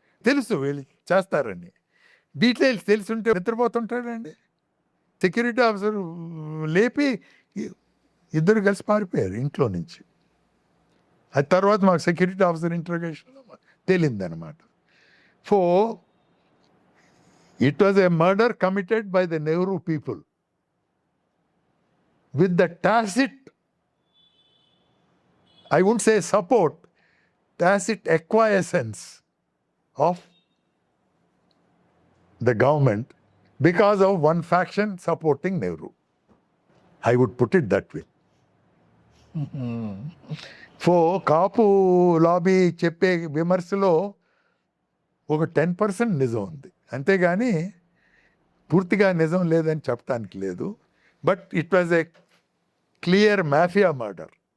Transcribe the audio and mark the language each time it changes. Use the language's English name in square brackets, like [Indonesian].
[Telugu] తెలుసు వీళ్ళు చేస్తారని, డీటెయిల్స్ తెలుసుంటే నిద్రపోతుంటాడండి. సెక్యూరిటీ ఆఫీసర్ లేపి ఇద్దరు కలిసి పారిపోయారు ఇంట్లో నుంచి. అది తర్వాత మాకు security officer ఇంట్రోగేషన్లో తేలిందనమాట. [English] It was a murder committed by the Nehru people with the tacit, I wouldn't say support, tacit acquiescence of the government because of one faction supporting Nehru. I would put it that way. [Telugu] Kapu lobby చెప్పే విమర్శలో ఒక 10% నిజం ఉంది, అంతేగాని పూర్తిగా నిజం లేదని చెప్పడానికి లేదు. [English] But it was a clear mafia murder.